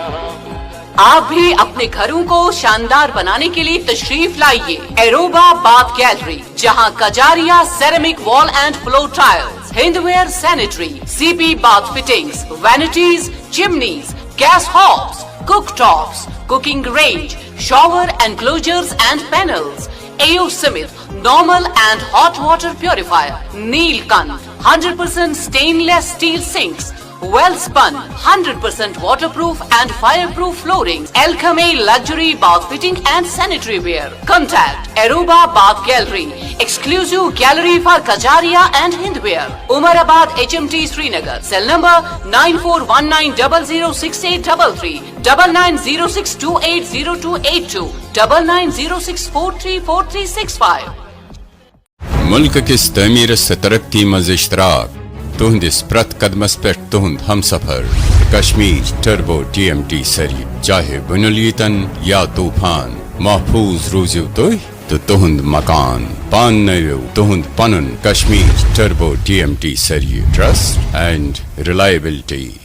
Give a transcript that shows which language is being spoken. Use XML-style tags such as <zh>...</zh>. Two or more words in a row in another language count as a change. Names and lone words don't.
<hi>आप भी अपने घरों को शानदार बनाने के लिए तशरीफ लाइए एरोबा बाथ गैलरी, जहां कजारिया</hi> <en>ceramic wall and floor tiles, Hindware sanitary, CP bath fittings, vanities, chimneys, gas hobs, cook tops, cooking range, shower enclosures and panels, AO Smith normal and hot water purifier, Neelkant 100% stainless steel sinks, well spun 100% waterproof and fireproof flooring, Alchemy luxury bath fitting and sanitary ware. Contact Aruba Bath Gallery, Exclusive gallery for Kajaria and Hindwear. Umarabad HMT Srinagar. Cell number 9419006833, 9906280282, 9906434365.</en> <ks>मुल्क किस तमीर से तरक्की मज इश्तराक तुहंदिस प्रत कदमस पे तुहंद हम सफर कश्मीर टर्बो TMT सरी चाहे बुनुलीतन या तूफान महफूज रूजू तो तुहंद मकान पान नयो तुहंद पनुन कश्मीर टर्बो TMT सरी</ks> <en>trust and reliability.</en>